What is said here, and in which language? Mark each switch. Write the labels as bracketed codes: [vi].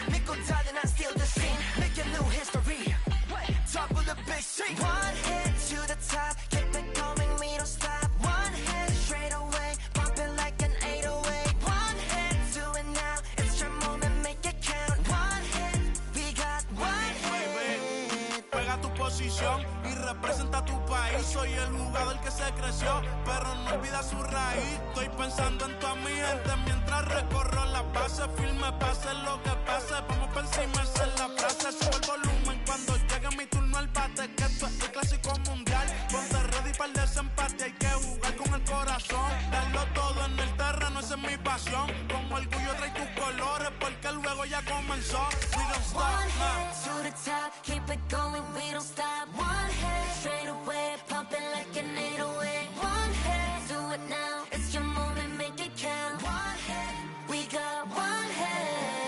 [ko] 믿고 달려 난 [en] still the scene. Making new history. Top of the big scene. One hit to the top, keep it coming, we don't stop. One hit straight away, bumping like an 808. One hit, do it now, it's your moment, make it count. One hit, we got one hit. [es] Pega tu posición y representa tu país. Soy el jugador que se creció, pero no olvida su raíz. Estoy pensando en toda mi gente mientras recorro la base. Firme, pase lo que pase, vamos por encima, esa es la frase. Sube el volumen cuando llegue mi turno al bate, que esto es el clásico mundial. Ponte ready para el desempate, hay que jugar con corazón. Darlo todo en el terreno, esa es mi pasión. Con orgullo trae tus colores porque luego ya comenzó. [en] We don't stop, One nah. head to the top, keep it going, we don't stop. One head straight away, pumping like an 808. One head, do it now, it's your moment, make it count. One head, we got one head.